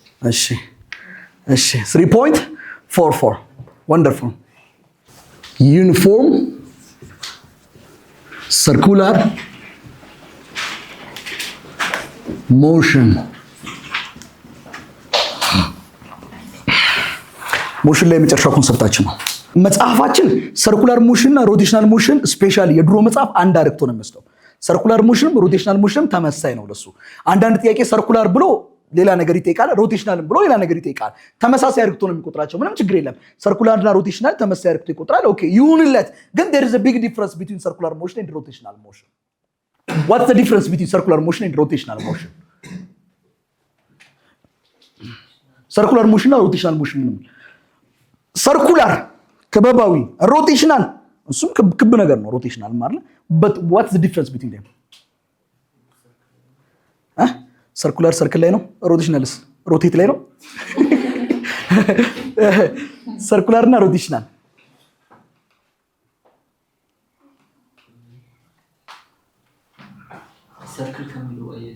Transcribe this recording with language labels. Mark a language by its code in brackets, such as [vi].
[am] እሺ 3.44 ወንደርፉል ዩኒፎርም ሰርኩላር ሞሽን ላይ የመጨረሻው ኮንሰፕታችን ነው። መጽሐፋችን ሰርኩላር ሞሽን እና ሮቴሽናል ሞሽን ስፔሻሊ የድሮ መጽሐፍ አንድ አድርጎ ነው የሚወስደው። ሰርኩላር ሞሽንም ሮቴሽናል ሞሽንም ተመሳሳይ ነው ለሱ። አንዳንድ ጥያቄ ሰርኩላር ብሎ ሌላ ነገር ይጠይቃል፣ ሮቴሽናል ብሎ ሌላ ነገር ይጠይቃል። ተመሳሳይ አድርጎ ነው የሚቆጥራቸው። ምንም ችግር የለም። ሰርኩላር እና ሮቴሽናል ተመሳሳይ አድርጎ ይቆጥራል። ኦኬ ይሁንለት። ግን there is a big difference between circular motion and rotational motion። [en] What's the difference between circular motion and rotational motion? Circular motion እና rotational motion ነው። circular ከበባዊ rotational እሱም ክብ ነገር ነው rotational ማለት but what's the difference between them? [am] circular circle ላይ ነው rotationalስ rotate ላይ ነው circular እና rotational circle ከሚለው